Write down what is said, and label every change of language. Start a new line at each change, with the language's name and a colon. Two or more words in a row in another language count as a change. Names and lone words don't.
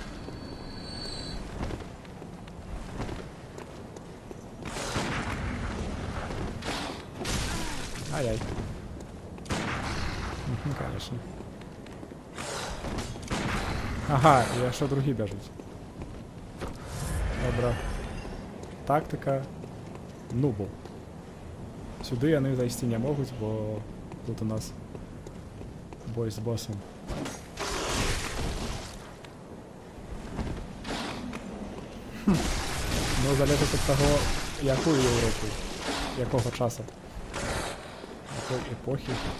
Belarusian: Ай-яй. Конечно. Ага, і яшчэ другі бяжыць. Добра. Тактика нубу. Сюды яны зайсці не могуць, бо тут у нас бой з босом.
Ukrainian: Ну, залежить від того, якую Європу, якого часу, якої епохи.